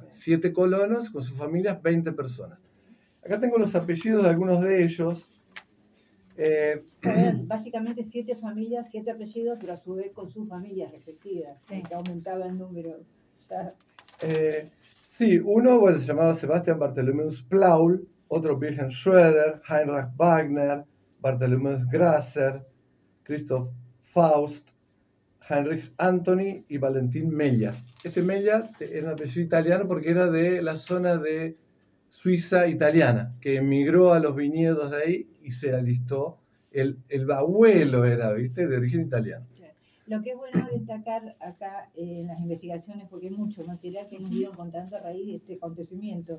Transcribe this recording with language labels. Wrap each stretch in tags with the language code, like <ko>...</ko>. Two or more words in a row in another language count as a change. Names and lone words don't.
<es>7 colonos con sus familias, 20 personas. Acá tengo los apellidos de algunos de ellos. Básicamente 7 familias, 7 apellidos, pero a su vez con sus familias respectivas, que aumentaba el número. Sí, uno se llamaba Sebastian Bartholomäus Plaul, otro Wilhelm Schröder, Heinrich Wagner, Bartholomäus Grasser, Christoph Faust, Heinrich Anthony y Valentin Meyer. Meyer era un apellido italiano porque era de la zona de Suiza italiana, que emigró a los viñedos de ahí y se alistó. El abuelo era, ¿viste?, de origen italiano. Lo que es bueno destacar acá en las investigaciones, porque hay mucho material que hemos ido encontrando a raíz de este acontecimiento.</es>